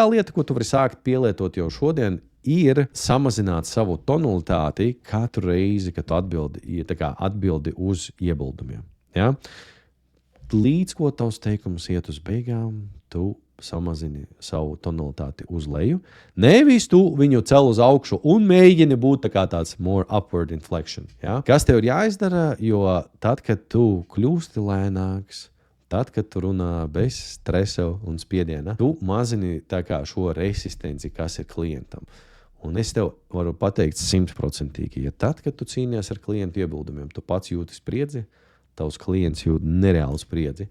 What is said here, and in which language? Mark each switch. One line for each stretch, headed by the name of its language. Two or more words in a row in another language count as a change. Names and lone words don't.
Latvian: lieta, ko tu vari sākt pielietot jau šodien, ir samazināt savu tonalitāti katru reizi, kad tu atbildi uz iebildumiem. Ja? Līdz ko tavs teikums iet uz beigām, tu samazini savu tonalitāti uz leju. Nevis tu viņu cel uz augšu un mēģini būt tāds
English: more upward inflection.
Latvian: Ja? Kas tev ir jāizdara, jo tad, kad tu kļūsti lēnāks, tad, kad tu runā bez stresa un spiediena, tu mazini šo resistenci, kas ir klientam. Un es tev varu pateikt 100%, ja tad, kad tu cīnies ar klientu iebildumiem, tu pats jūti spriedzi, tavs klients jūt nereālu spriedzi.